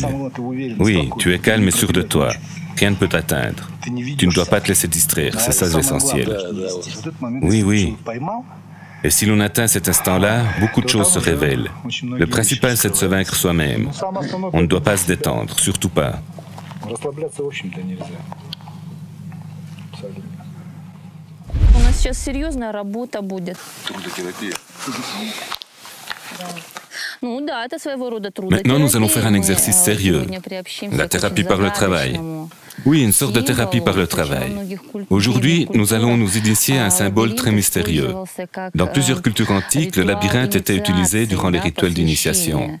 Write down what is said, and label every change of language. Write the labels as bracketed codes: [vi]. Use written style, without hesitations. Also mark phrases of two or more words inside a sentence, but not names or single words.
[fr] Oui, tu es calme et sûr de toi. Rien ne peut t'atteindre. Tu ne dois pas te laisser distraire, c'est ça l'essentiel. Oui, oui. Et si l'on atteint cet instant-là, beaucoup de choses se révèlent. Le principal, c'est de se vaincre soi-même. On ne doit pas se détendre, surtout pas. [ru] У нас сейчас серьезная работа будет. Трудотерапия. [fr] Maintenant, nous allons faire un exercice sérieux, la thérapie par le travail. Oui, une sorte de thérapie par le travail. Aujourd'hui, nous allons nous initier à un symbole très mystérieux. Dans plusieurs cultures antiques, le labyrinthe était utilisé durant les rituels d'initiation.